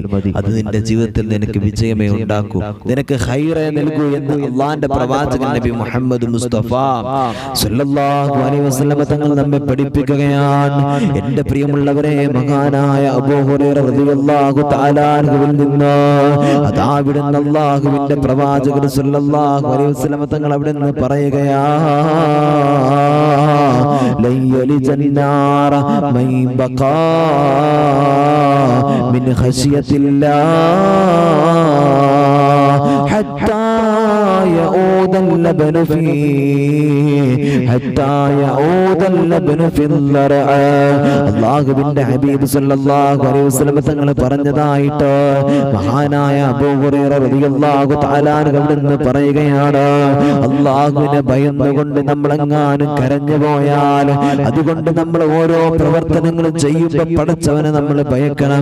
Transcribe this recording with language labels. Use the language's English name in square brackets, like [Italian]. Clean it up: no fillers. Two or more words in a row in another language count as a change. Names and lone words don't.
[Malayalam] അത് നിന്റെ ജീവിതത്തിൽ നിനക്ക് വിജയമേ ഉണ്ടാക്കൂ, നിനക്ക് ഹൈറേ നൽകൂ എന്ന് അള്ളാന്റെ പ്രവാചകൻ നബി മുഹമ്മദ് മുസ്തഫ [Arabic] صلى الله عليه وسلم [Malayalam] തങ്ങൾ നമ്മെ പഠിപ്പിക്കുകയാണ്. എന്റെ പ്രിയമുള്ളവരെ, മഹാനായ അബൂ ഹുറൈറ [Arabic] رضي الله تعالى [Malayalam] അൻഹുവിൽ നിന്ന് അതാ അവിടുന്ന് അല്ലാഹുവിന്റെ പ്രവാചകൻ [Arabic] صلى الله عليه وسلم [Malayalam] തങ്ങൾ അവിടുന്ന് പറയുകയാണ്, [Arabic] لن يلج النار من بقى من خشية الله حتى يعود اللبن في الضرع. [Malayalam] അല്ലാഹുവിന്റെ ഹബീബ് [Arabic] صلى الله عليه وسلم [Malayalam] തങ്ങൾ പറഞ്ഞതായിട്ട് മഹാനായ അബൂ ഹുറൈറ [Arabic] رضي الله تعالى عنه [Malayalam] പറയുകയാണ്, അല്ലാഹുവിനെ ഭയന്നുകൊണ്ട് നമ്മളെങ്ങാനും കരഞ്ഞു പോയാൽ, അതുകൊണ്ട് നമ്മൾ ഓരോ പ്രവർത്തനങ്ങളും ചെയ്യുമ്പോൾ പടച്ചവനെ നമ്മൾ ഭയക്കണം.